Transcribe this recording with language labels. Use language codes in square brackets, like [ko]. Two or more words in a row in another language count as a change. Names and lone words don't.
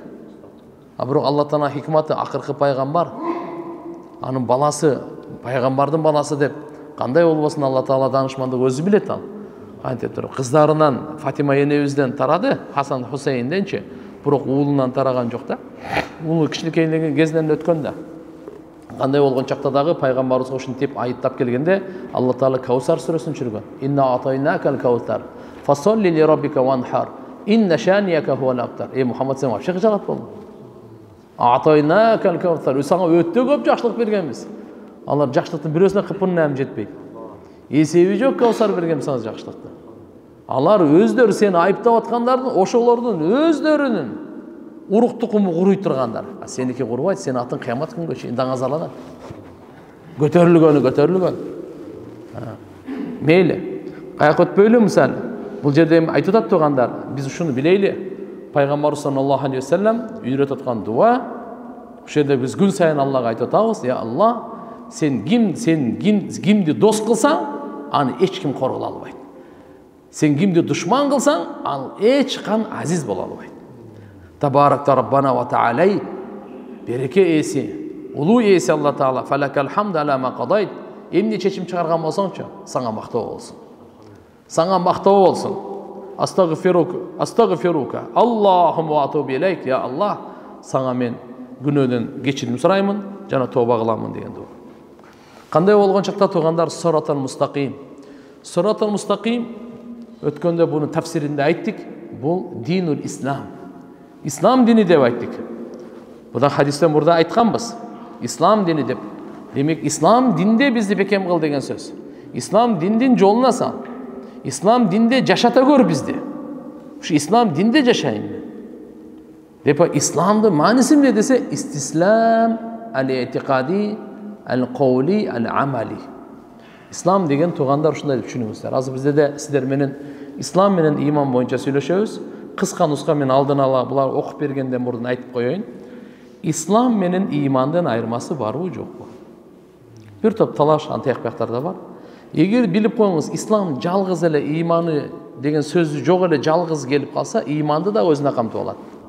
[ky] Бирок Алла Таала хикматы акыркы пайгамбар, анын баласы, пайгамбардын баласы деп кандай болбосун Алла Таала данышмандык өзү билет ал. Антип туруп кыздарынан Фатима энебизден тарады, Хасан Хусейнденчи, бирок уулунан тараган жок да. Уулу кичинекейлеген кезинен өткөн да. Кандай болгон чакта дагы пайгамбарыбызга ушинтип айыптап келгенде Алла Таала Каусар сүрөсүн чүргөн. [ar] إنا أعطيناك الكوثر. فصل لربك وانحر إن شانئك هو الأبتر. [ky] Мухаммад сен вообще кыжалат болду. [ar] أعطيناك الكوثر. [ky] Сага өтө көп жакшылык бергенбиз. Алар жакшылыктын бирөөсүнө кыпын эми жетпейт. Эсеби жок Каусар берген сага жакшылыкты. Алар өздөрү сени айыптап аткандардын, ошолордун өздөрүнүн урук тукуму куруй тургандар. Сеники курбайт, сен атын кыямат күнгө чейин даңазаланат. Көтөрүлгөн. Мейли. Каяка өтпөйлү мисалы. Бул жерде айтып атат тургандар, биз ушуну билейли. Пайгамбар [ar] صلى الله عليه وسلم [ky] үйрөтүп аткан дуа. Ошол жерде биз күн сайын Аллага айтып атабыз: [ar] "يا الله, [ky] сен кимди дос кылсаң, аны эч ким коргола албайт. Сен кимди душман кылсаң, ал эч кан азиз боло албайт. [ar] تباركت ربنا وتعاليت, [ky] береке эси, улуу эси Алла Таала, [ar] فلك الحمد على ما قضيت. [ky] Эмне чечим чыгарган болсоңчу, сага мактоо болсун. Сага мактоо болсун. Астагфирука. [ar] اللهم أتوب إليك يا الله, [ky] сага мен күнөөдөн кечирим сураймын. жана тооба кыламын деген дуа. Кандай болгон чакта туугандар, [ar] الصراط المستقيم. الصراط المستقيم [ky] өткөндө буну тафсиринде айттык. Бул [ar] دين الإسلام. [ky] Ислам дини деп айттык. Будан хадистен мурда айтканбыз. Ислам дини деп. Демек, ислам динде бизди бекем кыл деген сөз. Ислам диндин жолуна сал. Ислам динде жашата көр бизди. Ушу ислам динде жашайын. Деп исламдын мааниси эмне десе, [ar] الاستسلام الاعتقادي القولي العملي. [ky] Ислам деген туугандар ушундай деп түшүнүңүздөр. Азыр бизде де сиздер менен ислам менен иман боюнча сүйлөшөбүз. Кыска нуска мен алдын ала булар окуп бергенден мурдун айтып коеюн. Ислам менен имандын айырмасы барбы жокпу? Бир топ талаш антияк бактарда бар. Эгер билип коюңуз, ислам жалгыз эле иманы деген сөздү жок эле жалгыз келип калса, иманды да өзүнө камтып алат.